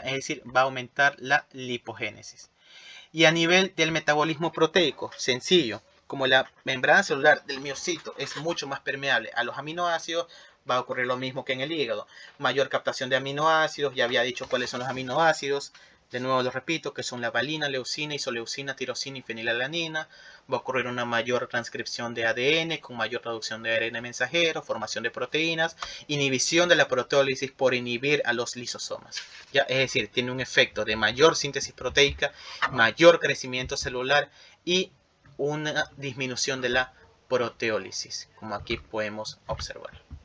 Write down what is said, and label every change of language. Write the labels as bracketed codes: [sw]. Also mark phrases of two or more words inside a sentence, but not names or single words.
[es] Es decir, va a aumentar la lipogénesis. Y a nivel del metabolismo proteico, sencillo, como la membrana celular del miocito es mucho más permeable a los aminoácidos, va a ocurrir lo mismo que en el hígado. Mayor captación de aminoácidos, ya había dicho cuáles son los aminoácidos. De nuevo lo repito, que son la valina, leucina, isoleucina, tirosina y fenilalanina. Va a ocurrir una mayor transcripción de ADN con mayor reducción de ARN mensajero, formación de proteínas, inhibición de la proteólisis por inhibir a los lisosomas. ¿Ya? Es decir, tiene un efecto de mayor síntesis proteica, mayor crecimiento celular y una disminución de la proteólisis, como aquí podemos observar.